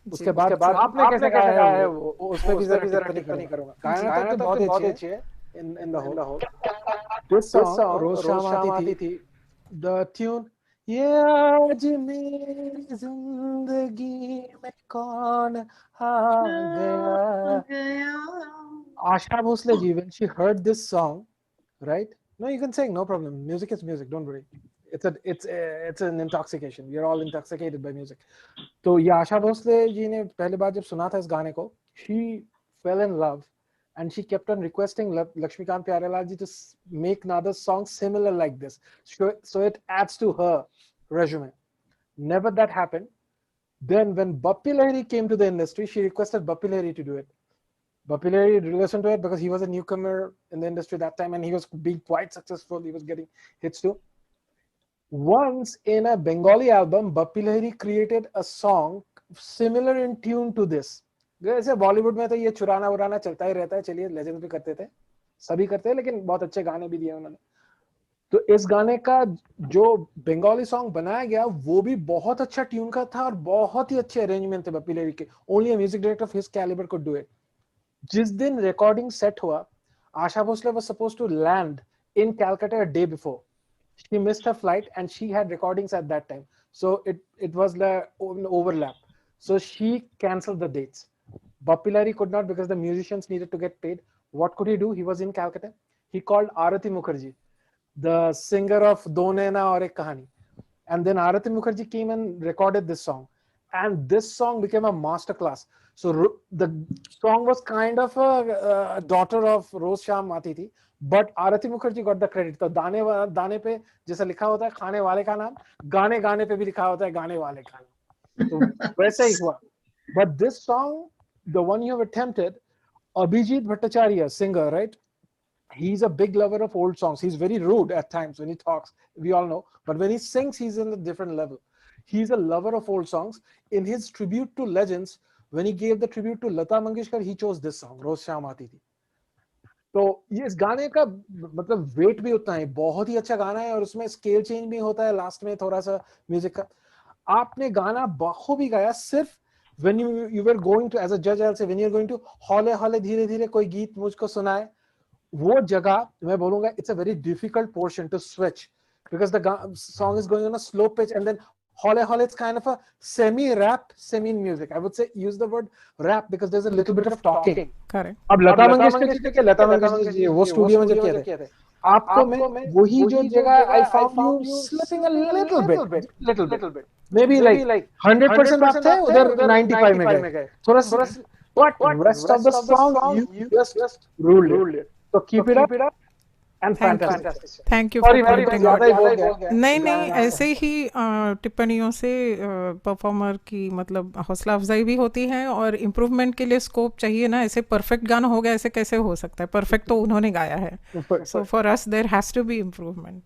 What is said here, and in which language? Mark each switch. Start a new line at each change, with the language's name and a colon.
Hindi: उसके बाद आपने कैसे गाया है उस पे भी जरा टिप्पणी करूंगा। गाना तो बहुत अच्छी है
English: In the whole. This song
Hindi: रोज शाम आती थी,
English: the tune
Hindi: ये आज मेरी जिंदगी में कौन आ गया।
English: Asha Bhosle ji, when she heard this song, right? No, you can sing, no problem. Music is music, don't worry. It's an intoxication. We are all intoxicated by music.
Hindi: तो ये आशा भोसले जी ने पहली बार जब सुना था इस गाने को,
English: she fell in love and she kept on requesting Lakshmikant Pyarelal ji to make another song similar like this. So it adds to her resume. Never that happened. Then when Bappi Lahiri came to the industry, she requested Bappi Lahiri to do it. Bappi Lahiri listened to it because he was a newcomer in the industry that time and he was being quite successful. He was getting hits too. Once in a Bengali album, Bappi Lahiri created a song similar in tune to this.
Hindi: जैसे बॉलीवुड में तो ये चुराना उराना चलता ही रहता है, चलिए legends भी करते थे, सभी करते हैं, लेकिन बहुत अच्छे गाने भी दिए उन्होंने। तो इस गाने का जो बंगाली सॉन्ग बनाया गया वो भी बहुत अच्छा ट्यून का था और बहुत ही अच्छे अरेंजमेंट थे बप्पी लहरी के।
English: Only a music director of his calibre could do it.
Hindi: जिस दिन रिकॉर्डिंग सेट हुआ,
English: Asha Bhosle was supposed to land in Calcutta a day before. She missed her flight and she had recordings at that time, so it was an overlap, so she cancelled the dates. Bappi Lahiri could not because the musicians needed to get paid. What could he do? He was in Calcutta. He called Arati Mukherjee, the singer of Do Naina Aur Ek Kahani, and then Arati Mukherjee came and recorded this song, and this song became a master class. So the song was kind of a daughter of Roz Sham Aati Thi, but Arati Mukherjee got the credit.
Hindi: तो दाने पे जैसा लिखा होता है खाने वाले का नाम, गाने गाने पे भी लिखा होता है गाने वाले का नाम, तो वैसा ही हुआ.
English: But this song, the one you have attempted, Abhijit Bhattacharya, singer, right? He's a big lover of old songs. He's very rude at times when he talks, we all know, but when he sings, he's in a different level. He's a lover of old songs. In his tribute to legends, when he gave the tribute to Lata Mangeshkar, he chose this song, Roz Sham Aati Thi.
Hindi: तो ये इस गाने का मतलब wait भी उतना है, बहुत ही अच्छा गाना है और उसमें स्केल चेंज भी होता है लास्ट में थोड़ा सा म्यूजिक का. आपने गाना बखूबी गाया. सिर्फ
English: when you were going to, as a judge I'll say, when you're going to
Hindi: हौले हौले धीरे धीरे कोई गीत मुझको सुनाए, वो जगह मैं बोलूंगा
English: it's a very difficult portion to switch because the song is going on a slow pitch and then hole hole, it's kind of a semi-rap, semi-music. I would say use the word rap because there's a little bit of talking. Correct.
Hindi: अब लता मंगेशकर जी वो studio में जब किए थे, आपको मैं वही जो जगह
English: I found you slipping a little bit. Maybe like
Hindi: 100% आप थे, उधर 95 में गए. थोड़ा सा,
English: but rest of the song you just ruled it. So keep it up. and fantastic. Thank you Sorry, for pointing out.
Hindi: ज़्यादा ही बोल गया। नहीं ऐसे ही टिप्पणियों से परफॉर्मर की मतलब हौसला अफजाई भी होती है और इम्प्रूवमेंट के लिए स्कोप चाहिए ना। ऐसे परफेक्ट गाना हो गया ऐसे कैसे हो सकता है? परफेक्ट तो उन्होंने गाया है।
English: So for us there has to be improvement.